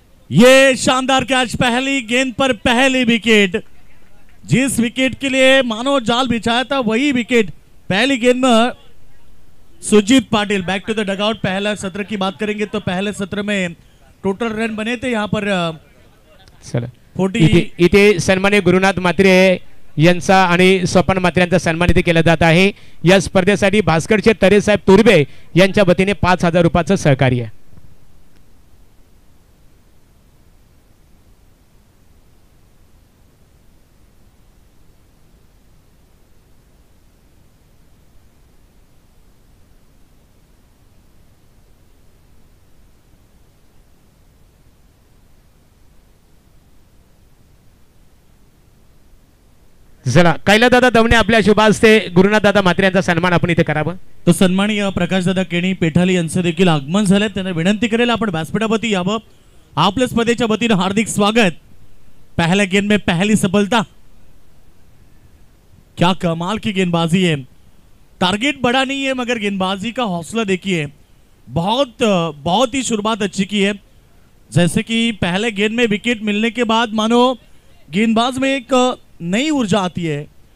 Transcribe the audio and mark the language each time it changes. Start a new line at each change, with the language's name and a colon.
Hindi: ये शानदार कैच, पहली गेंद पर पहली विकेट. जिस विकेट के लिए मानो जाल बिछाया था वही विकेट पहली गेंद में. Sujit Patil
English: Back to the dugout.
Hindi: पहला सत्र की बात करेंगे तो पहले सत्र में टोटल रन बने थे यहाँ पर 40.
Marathi: इथे सन्माननीय गुरुनाथ म्हात्रे यांचा आणि स्वपन म्हात्रे यांचा सन्मान इथे केला जात आहे. या स्पर्धेसाठी भास्करचे तरेसाहेब तुर्बे यांच्या वतीने 5,000 रुपयाचं सहकार्य. चला कैलादादा दवणे आपल्या शुभ हस्ते गुरुनाथदादा म्हात्रे यांचा सन्मान आपण इथे करावा. तो सन्माननीय प्रकाशदादा केणी पेठाली यांचं देखील आगमन झालंय. त्यांना विनंती करेल आपण व्यासपीठावरती यावं. आपल्या स्पर्धेच्या वतीने हार्दिक स्वागत.
Hindi: पहले गेंद में पहली सफलता. क्या कमाल की गेंदबाजी है. टारगेट बड़ा नहीं है मगर गेंदबाजी का हौसला देखिए. बहुत ही शुरुआत अच्छी की है. जैसे कि पहले गेंद में विकेट मिलने के बाद मानो गेंदबाज में एक नई ऊर्जा आती है.